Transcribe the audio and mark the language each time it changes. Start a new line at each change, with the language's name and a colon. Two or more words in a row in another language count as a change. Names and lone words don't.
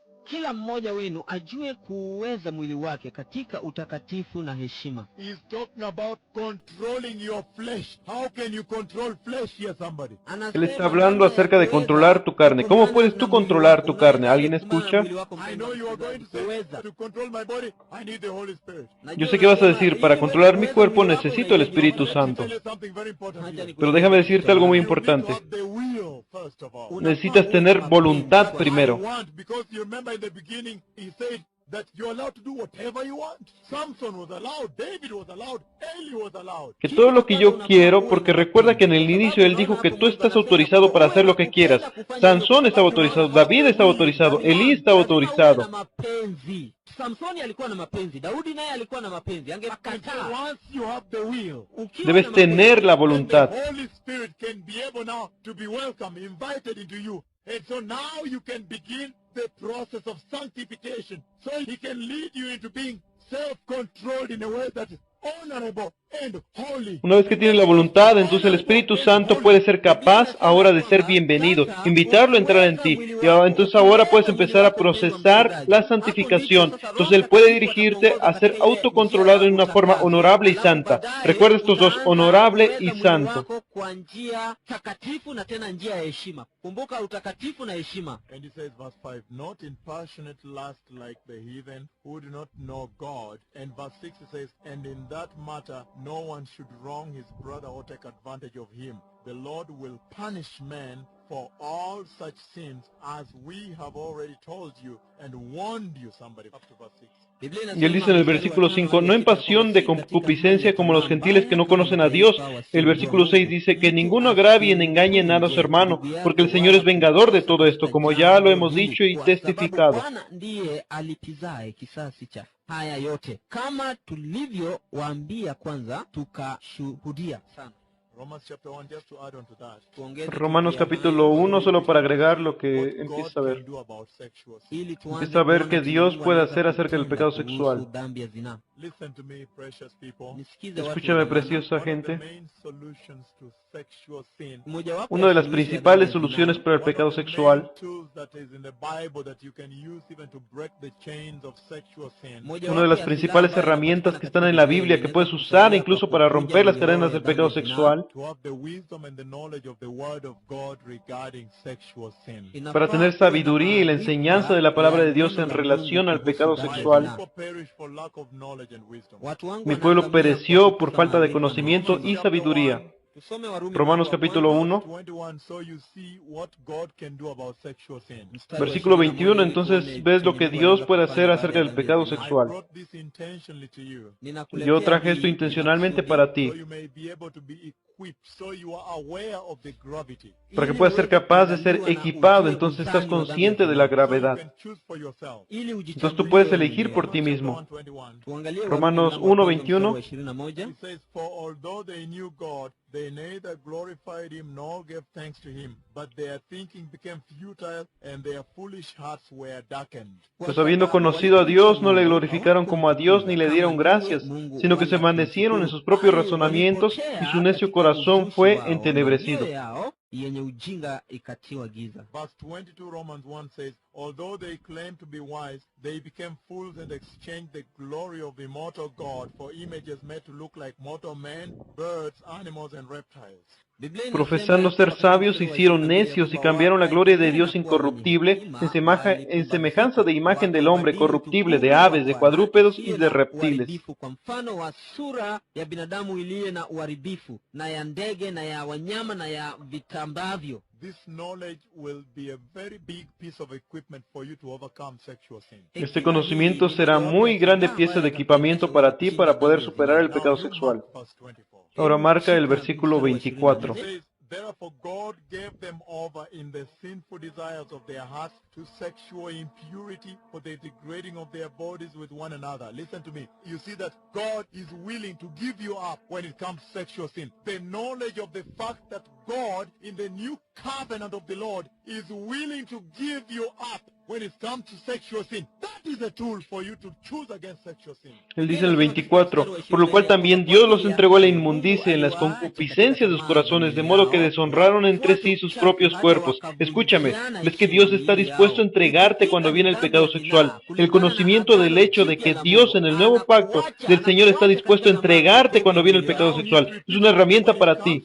Swahili: kila mmoja wenu ajue kuuweza mwili wake katika utakatifu na heshima.
English: He's talking about controlling your flesh. How can you control flesh here, somebody?
Spanish: Él está hablando acerca de controlar tu carne. ¿Cómo puedes tú controlar tu carne? ¿Alguien escucha?
English: I know you are going to say, to control my body, I need the Holy Spirit.
Spanish: Yo sé que vas a decir, para controlar mi cuerpo necesito el Espíritu Santo.
English: Tell you something very important here.
Spanish: Pero déjame decirte algo muy importante.
English: You need to have the will, first of all.
Spanish: Necesitas tener voluntad primero.
English: I want, because you remember in the beginning, he said that you're allowed to do whatever you want. Samson was allowed, David was allowed, Eli was allowed.
Spanish: Que todo lo que yo quiero, porque recuerda que en el inicio él dijo que tú estás autorizado para hacer lo que quieras. Sansón estaba autorizado, David estaba autorizado, Elí estaba autorizado.
Swahili: Samsoni alikuwa na mapenzi, Daudi naye alikuwa na mapenzi,
English: And so
Swahili: angekataa.
English: once you have the will,
Spanish: Debes tener la
English: then
Spanish: voluntad.
English: the Holy Spirit can be able now to be welcome, invited into you. And so now you can begin the process of sanctification. So he can lead you into being self-controlled in a way that is honorable and holy.
Spanish: Una vez que tienes la voluntad, entonces el Espíritu Santo puede ser capaz ahora de ser bienvenido, invitarlo a entrar en ti. Y entonces ahora puedes empezar a procesar la santificación. Entonces Él puede dirigirte a ser autocontrolado en una forma honorable y santa. Recuerda estos dos, honorable y santo.
Swahili: Kwa njia takatifu na tena njia ya heshima. Kumbuka utakatifu na heshima.
English: And he says, verse 5, not in passionate lust like the heathen who do not know God. And verse 6 he says, and in that matter no one should wrong his brother or take advantage of him. The Lord will punish men for all such sins, as we have already told you and warned you. Somebody, up to verse 6.
Spanish: Y Él dice en el versículo 5, no en pasión de concupiscencia como los gentiles que no conocen a Dios. El versículo 6 dice que ninguno agravie ni engañe nada a su hermano, porque el Señor es vengador de todo esto, como ya lo hemos dicho y testificado.
Swahili: Bwana ndiye alipizaye kisasi cha haya yote, kama tulivyowaambia kwanza tukashuhudia sana.
English: Romans chapter 1, just to add on to that.
Spanish: Romanos capítulo 1, solo para agregar lo que empieza a ver.
English: do about sexual sin.
Swahili: Ili tuanze
Spanish: Empieza a ver
Swahili: kuona
Spanish: que Dios
Swahili: Mungu
Spanish: puede
Swahili: anaweza
Spanish: hacer acerca del
Swahili: kutenda
Spanish: pecado sexual.
Swahili: kuhusu dhambi ya zinaa.
English: Listen to me, precious people.
Swahili: Nisikize watu
Spanish: Escúchame,
Swahili: wa Bwana.
Spanish: preciosa
English: One of the
Spanish: gente.
English: main solutions to sexual sin.
Swahili: Mojawapo
Spanish: Una de las
Swahili: suluhisho ya
Spanish: principales
Swahili: dhambi ya
Spanish: soluciones
Swahili: zinaa.
Spanish: para el pecado
English: One of the main
Spanish: sexual,
English: tools that is in the Bible that you can use even to break the chains of sexual sin.
Swahili: Mojawapo
Spanish: una de las
Swahili: ya
Spanish: principales
Swahili: silaha ambayo
Spanish: herramientas que están
Swahili: inapatikana
Spanish: en la
Swahili: katika
Spanish: Biblia que
Swahili: Biblia
Spanish: puedes
Swahili: inaweza
Spanish: usar
Swahili: kusaidia
Spanish: incluso
Swahili: kwa
Spanish: para
Swahili: kuvunja
Spanish: romper las
Swahili: minyororo
Spanish: cadenas
Swahili: ya
Spanish: del
Swahili: dhambi
Spanish: pecado
Swahili: ya zinaa.
Spanish: sexual,
English: To have the wisdom and the knowledge of the word of God regarding sexual sin.
Spanish: para tener sabiduría y la enseñanza de la palabra de Dios en relación al pecado
English: My
Spanish: sexual.
English: people perish for lack of knowledge and wisdom.
Swahili: Watu wangu
Spanish: Mi pueblo
Swahili: wanaangamia
Spanish: pereció
Swahili: kwa
Spanish: por
Swahili: kukosa
Spanish: falta de
Swahili: maarifa na
Spanish: conocimiento y
Swahili: hekima.
Spanish: sabiduría.
Swahili: Tusome Warumi
Spanish: Romanos
Swahili: mlango wa
Spanish: capítulo
Swahili: kwanza,
Spanish: 1, 21,
English: so you see what God can do about sexual sin.
Swahili: mstari wa
Spanish: versículo
Swahili: 21,
Spanish: 21,
Swahili: ili
Spanish: entonces
Swahili: tuone
Spanish: ves lo
Swahili: chenye
Spanish: que
Swahili: Mungu
Spanish: Dios
Swahili: anaweza
Spanish: puede
Swahili: kufanya
Spanish: hacer
Swahili: baada
Spanish: acerca
Swahili: ya
Spanish: del
Swahili: dhambi ya
Spanish: pecado
Swahili: zinaa.
English: I
Spanish: sexual.
English: brought this intentionally to you,
Swahili: Ninakuletea
Spanish: Yo traje
Swahili: hii
Spanish: esto intencionalmente
Swahili: makusudi,
Spanish: para
English: so
Spanish: ti,
English: you may be able to be equipped, so you are aware of the gravity.
Spanish: para que
Swahili: ili
Spanish: puedas ser
Swahili: uweze
Spanish: capaz de ser
Swahili: kuangaliwa na
Spanish: equipado,
Swahili: ujue
Spanish: entonces estás
Swahili: uzani wa dhambi ya
Spanish: consciente de la
Swahili: zinaa.
English: So you
Spanish: gravedad.
English: can choose for yourself.
Swahili: Ili
Spanish: Entonces tú
Swahili: ujichagulie
Spanish: puedes
Swahili: wewe
Spanish: elegir por
Swahili: mwenyewe.
Spanish: ti
English: Chapter
Spanish: mismo.
English: 1:21.
Swahili: Tuangalie
Spanish: Romanos
Swahili: Warumi mlango wa kwanza
Spanish: 1:21.
Swahili: mstari wa 21.
English: It says, for although they knew God, they neither glorified him nor gave thanks to him, but their thinking became futile and their foolish hearts were darkened.
Spanish: Pues habiendo conocido a Dios, no le glorificaron como a Dios ni le dieron gracias, sino que se envanecieron en sus propios razonamientos y su necio corazón fue entenebrecido.
Swahili: Yao yenye ujinga ikatiwa giza.
English: Verse 22, Romans 1 says, although they claimed to be wise, they became fools and exchanged the glory of the immortal God for images made to look like mortal men, birds, animals, and reptiles.
Swahili: Biblia inasema
Spanish: Profesando
Swahili: ya
Spanish: ser
Swahili: kwamba
Spanish: sabios,
Swahili: katika
Spanish: se hicieron
Swahili: mstari wa
Spanish: necios y
Swahili: 22
Spanish: cambiaron la gloria de Dios
Swahili: wakajifunza kuwa wenye
Spanish: incorruptible
Swahili: hekima,
Spanish: en semejanza de imagen del hombre
Swahili: wakabadili
Spanish: corruptible, de
Swahili: utukufu
Spanish: aves, de
Swahili: wa Bwana
Spanish: cuadrúpedos y
Swahili: isiyo
Spanish: de
Swahili: na
Spanish: reptiles.
Swahili: uharibifu kwa mfano wa sura ya binadamu iliyo na uharibifu, na ya ndege na ya wanyama na ya vitambavyo.
English: This knowledge will be a very big piece of equipment for you to overcome sexual sin.
Spanish: Este conocimiento será muy grande pieza de equipamiento para ti para poder superar el pecado
English: Now, you
Spanish: sexual.
English: mark verse 24.
Spanish: Ahora marca el versículo 24.
English: It says, therefore God gave them over in the sinful desires of their hearts to sexual impurity for the degrading of their bodies with one another. Listen to me. You see that God is willing to give you up when it comes to sexual sin. The knowledge of the fact that God in the new covenant of the Lord is willing to give you up when it comes to sexual sin. That is a tool for you to choose against sexual sin.
Spanish: Él dice en el 24, por lo cual también Dios los entregó a la inmundicia en las concupiscencias de sus corazones, de modo que deshonraron entre sí sus propios cuerpos. Escúchame, ves que Dios está dispuesto a entregarte cuando viene el pecado sexual. El conocimiento del hecho de que Dios en el nuevo pacto del Señor está dispuesto a entregarte cuando viene el pecado sexual es una herramienta para ti.